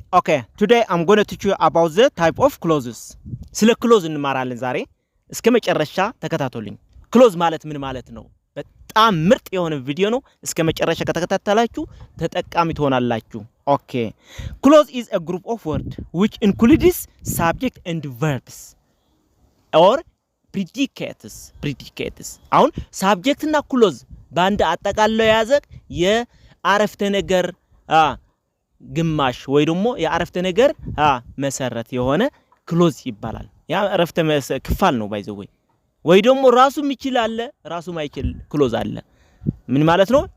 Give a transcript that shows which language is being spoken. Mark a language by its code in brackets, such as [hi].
[en] Okay, today I'm going to teach you about the type of clauses. [am] ስለ ክሎዝ እንማራለን ዛሬ። እስከ መጨረሻ ተከታተሉኝ። ክሎዝ ማለት ምን ማለት ነው? በጣም ምርጥ የሆነ ቪዲዮ ነው። እስከ መጨረሻ ከተከታተላችሁ ተጠቃሚ ትሆናላችሁ። Okay. [en] Clause is a group of words which includes subject and verbs or predicates. [am] አሁን subject እና clause በአንድ አጠቃለው የያዘ የአረፍተ ነገር ግማሽ ወይ ደግሞ የአረፍተ ነገር መሰረት የሆነ ክሎዝ ይባላል። ያ አረፍተ ክፋል ነው ባይዘው ወይ ደግሞ ራሱም ይችላል ራሱም አይችል ክሎዝ አለ። ምን ማለት ነው?